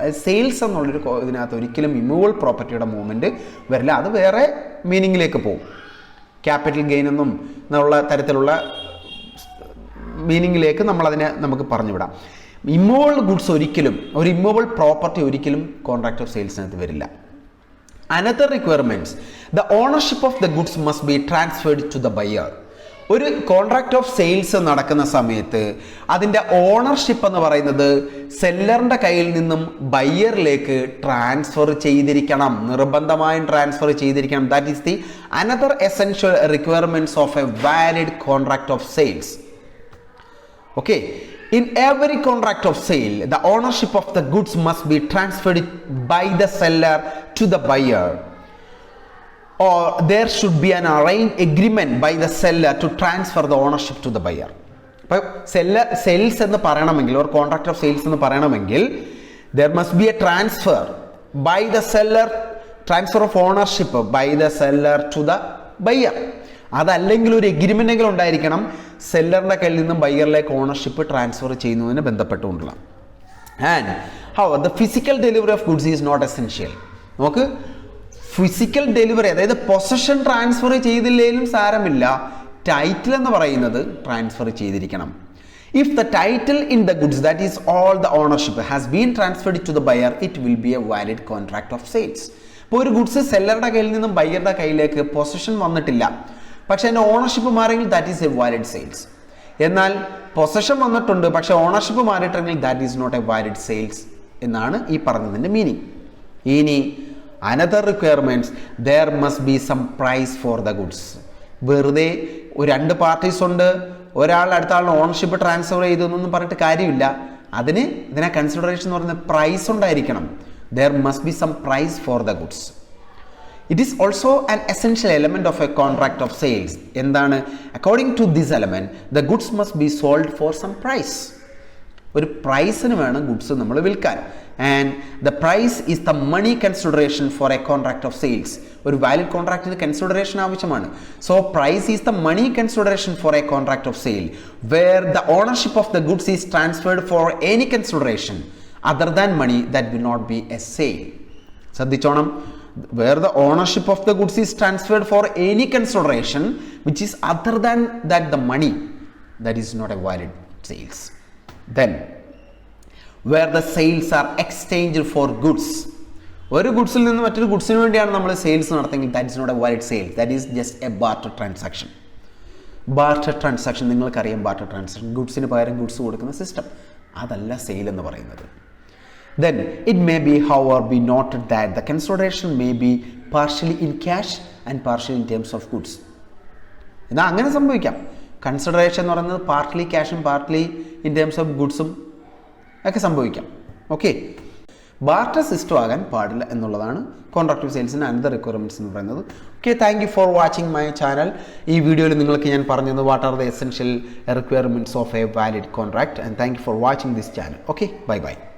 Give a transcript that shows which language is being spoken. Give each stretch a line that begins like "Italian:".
Malayalam: അതായത് സെയിൽസ് എന്നുള്ളൊരു ഇതിനകത്ത് ഒരിക്കലും ഇമ്മൂവബിൾ പ്രോപ്പർട്ടിയുടെ മൂവ്മെൻറ്റ് വരില്ല. അത് വേറെ മീനിങ്ങിലേക്ക് പോകും. ക്യാപിറ്റൽ ഗെയിൻ എന്നും എന്നുള്ള തരത്തിലുള്ള മീനിങ്ങിലേക്ക് നമുക്ക് പറഞ്ഞുവിടാം. ഇമ്മൂവബിൾ ഗുഡ്സ് ഒരിക്കലും, ഒരു ഇമ്മൂവബിൾ പ്രോപ്പർട്ടി ഒരിക്കലും കോൺട്രാക്ട് ഓഫ് സെയിൽസിനകത്ത് വരില്ല.
English: Another requirements, the ownership of the goods must be transferred to the buyer.
Malayalam: ഒരു കോൺട്രാക്ട് ഓഫ് സെയിൽസ് നടക്കുന്ന സമയത്ത് അതിൻ്റെ ഓണർഷിപ്പ് എന്ന് പറയുന്നത് സെല്ലറിൻ്റെ കയ്യിൽ നിന്നും ബയ്യറിലേക്ക് ട്രാൻസ്ഫർ ചെയ്തിരിക്കണം, നിർബന്ധമായും ട്രാൻസ്ഫർ ചെയ്തിരിക്കണം.
English: That is the another essential requirements of a valid contract of sales. Okay, in every contract of sale, the ownership of the goods must be transferred by the seller to the buyer, or there should be an arranged agreement by the seller to transfer the ownership to the buyer.
Malayalam: അപ്പോൾ sales എന്ന് പറയണമെങ്കിൽ,
English: ഒരു contract of sales എന്ന് പറയണമെങ്കിൽ there must be a transfer by the seller, transfer of ownership by the seller to the buyer.
Malayalam: അതല്ലെങ്കിൽ ഒരു agreement എങ്കിലും ഉണ്ടായിരിക്കണം സെല്ലറിൻ്റെ കയ്യിൽ നിന്നും ബയ്യറിലേക്ക് ഓണർഷിപ്പ് ട്രാൻസ്ഫർ ചെയ്യുന്നതിന് ബന്ധപ്പെട്ടുകൊണ്ടുള്ള.
English: And how the physical delivery of goods is not essential.
Malayalam: നമുക്ക് ഫിസിക്കൽ ഡെലിവറി, അതായത് പൊസഷൻ ട്രാൻസ്ഫർ ചെയ്തില്ലെങ്കിലും സാരമില്ല, ടൈറ്റിൽ എന്ന് പറയുന്നത് ട്രാൻസ്ഫർ ചെയ്തിരിക്കണം.
English: If the title in the goods, that is all the ownership, has been transferred to the buyer, it will be a valid contract of sales.
Malayalam: ഇപ്പോൾ ഒരു goods സെല്ലറുടെ കയ്യിൽ നിന്നും ബയ്യറുടെ കയ്യിലേക്ക് പൊസഷൻ വന്നിട്ടില്ല, പക്ഷേ അതിൻ്റെ ownership മാറിയെങ്കിൽ
English: That is a valid sales.
Malayalam: എന്നാൽ possession വന്നിട്ടുണ്ട് പക്ഷേ ownership മാറിയിട്ടെങ്കിൽ
English: that is not a valid sales
Malayalam: എന്നാണ് ഈ പറഞ്ഞതിൻ്റെ മീനിങ്.
English: ഇനി another requirements, there must be some price for the goods.
Malayalam: വെറുതെ രണ്ട് പാർട്ടീസ് ഉണ്ട്, ഒരാൾ അടുത്ത ആളിന് ഓണർഷിപ്പ് ട്രാൻസ്ഫർ ചെയ്തു എന്നൊന്നും പറഞ്ഞിട്ട് കാര്യമില്ല. ഇതിനെ കൺസിഡറേഷൻ എന്ന് പറയുന്നത് പ്രൈസ് ഉണ്ടായിരിക്കണം.
English: There must be some price for the goods. It is also an essential element of a contract of sales. എന്താണ്? According to this element, the goods must be sold for some price.
Malayalam: ഒരു പ്രൈസിന് വേണം goods നമ്മൾ വിൽക്കാൻ.
English: And the price is the money consideration for a contract of sales.
Malayalam: ഒരു valid കോൺട്രാക്റ്റിന് consideration ആവശ്യമാണ്.
English: So price is the money consideration for a contract of sale where the ownership of the goods is transferred for any consideration other than money that will not be a sale. ശ്രദ്ധിച്ചോണം, where the ownership of the goods is transferred for any consideration which is other than that the money, that is not a valid sales. Then where the sales are exchanged for goods,
Malayalam: ഒരു ഗുഡ്സിൽ നിന്ന് മറ്റൊരു ഗുഡ്സിന് വേണ്ടിയാണ് നമ്മൾ sales നടത്തുന്നത്,
English: that is not a valid sale, that is just a barter transaction.
Malayalam: Barter transaction നിങ്ങൾക്കറിയാം. Barter transaction, ഗുഡ്സിന് പകരം goods കൊടുക്കുന്ന system, അതല്ല സെയിൽ എന്ന് പറയുന്നത്.
English: Then it may be, however, be noted that the consideration may be partially in cash and partially in terms of goods.
Malayalam: എന്നാൽ അങ്ങനെ സംഭവിക്കാം. Consideration എന്ന് പറയുന്നത് പാർട്ട്ലി ക്യാഷും പാർട്ട്ലി ഇൻ ടേംസ് ഓഫ് ഗുഡ്സും ഒക്കെ സംഭവിക്കാം. ഓക്കെ, ബാർട്ടർ സിസ്റ്റം ആകാൻ പാടില്ല എന്നുള്ളതാണ് കോൺട്രാക്ട് ഓഫ് സെയിൽസിന് അനദർ റിക്വയർമെൻറ്റ്സ് എന്ന് പറയുന്നത്.
English: Okay, thank you for watching my channel.
Malayalam: ഈ വീഡിയോയിൽ നിങ്ങൾക്ക് ഞാൻ പറഞ്ഞത്
English: What are the essential requirements of a valid contract, and thank you for watching this channel. Okay, bye bye.